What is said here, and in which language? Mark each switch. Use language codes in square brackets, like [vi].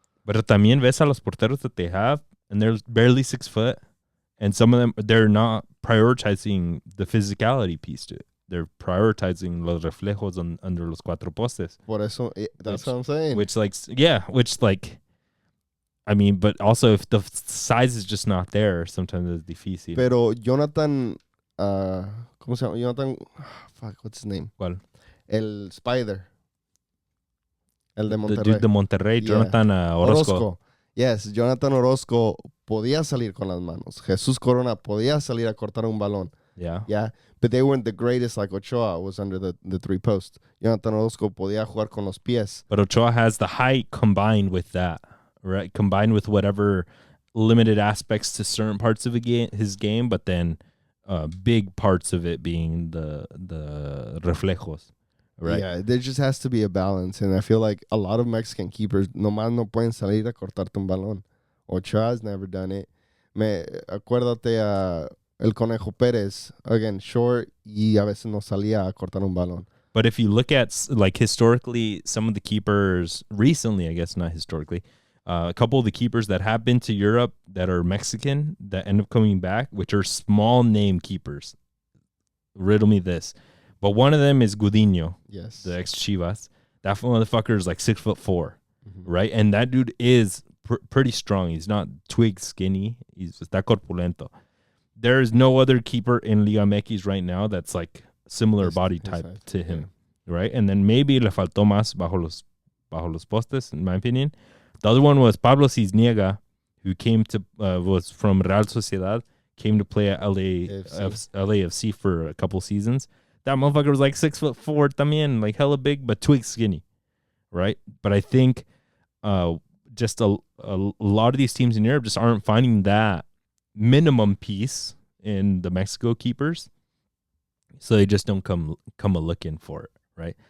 [en] But [es] también ves a los porteros [en] that they have, and they're barely 6 foot, and some of them they're not prioritizing the physicality piece to it. They're prioritizing [es] los reflejos [en] under [es] los 4 postes. Por eso, [en] that's what I'm saying. Which I mean, but also if the size is just not there, sometimes it's difícil. [es] Pero Jonathan, ¿cómo se llama? [en] Jonathan, what's his name? [es] ¿Cuál? El Spider. El de Monterrey. [en] The dude de Monterrey, Jonathan Orozco. [es] Yes, Jonathan Orozco podía salir con las manos. Jesús Corona podía salir a cortar un balón. [en] Yeah. But they weren't the greatest, like Ochoa was under the 3 posts. [es] Jonathan Orozco podía jugar con los pies. [en] But Ochoa has the height combined with that, right? Combined with whatever limited aspects to certain parts of his game, but then big parts of it being the reflejos, right? Yeah, there just has to be a balance. And I feel like a lot of Mexican keepers [es] nomás no pueden salir a cortarte un balón. [en] Ochoa's never done it. [es] Acuérdate a... El Conejo Pérez, [en] again, short, [es] y a veces no salía a cortar un balón. [en] But if you look at, like, historically, some of the keepers, recently, I guess, not historically, a couple of the keepers that have been to Europe that are Mexican that end up coming back, which are small name keepers. Riddle me this. But one of them is Gudiño, yes, the ex-Chivas. That motherfucker is like 6'4", right? And that dude is pretty strong. He's not twig skinny. He's [es] está corpulento. [en] There is no other keeper in Liga MX right now that's like similar body type to him, right? And then maybe [es] le faltó más bajo los postes, [en] in my opinion. The other one was Pablo Cisniega, who came to was from Real Sociedad, came to play at LAFC for a couple seasons. That motherfucker was like 6'4" también, like hella big, but twig skinny, right? But I think just a lot of these teams in Europe just aren't finding that minimum piece in the Mexico keepers, so they just don't come a looking for it, right?